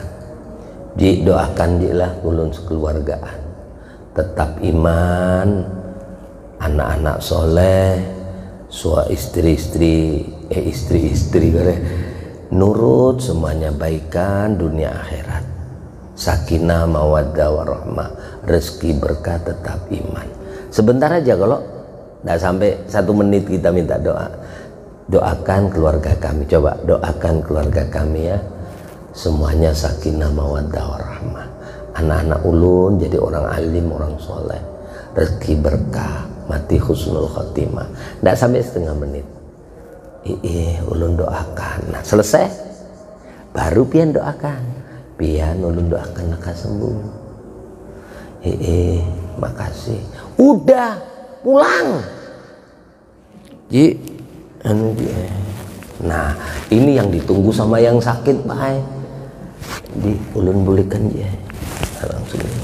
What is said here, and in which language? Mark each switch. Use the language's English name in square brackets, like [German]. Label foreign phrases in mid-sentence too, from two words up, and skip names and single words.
[Banjar] Ji doakan Ji lah ulun sekeluargaan tetap iman, anak-anak soleh, istri-istri nurut, semuanya baikan dunia akhirat, [Arabic] sakinah mawaddah warahmah, [Banjar] rezeki berkah, tetap iman. [Indonesian] Sebentar aja kalau Tidak sampai 1 menit kita minta doa. Doakan keluarga kami, coba doakan keluarga kami ya, semuanya [Arabic] sakinah mawaddah warahmah, [Indonesian] anak-anak ulun jadi orang alim, orang soleh, rezeki berkah, mati [Arabic] husnul khotimah. [Indonesian] Tidak sampai setengah menit. [Banjar] Ulun doakan. Nah selesai, baru pian doakan, pian ulun doakan nak sembuh. [Indonesian] Makasih. Udah pulang. Nah ini yang ditunggu sama yang sakit Pak. [Banjar] Di ulun bolehkan ya. Langsung.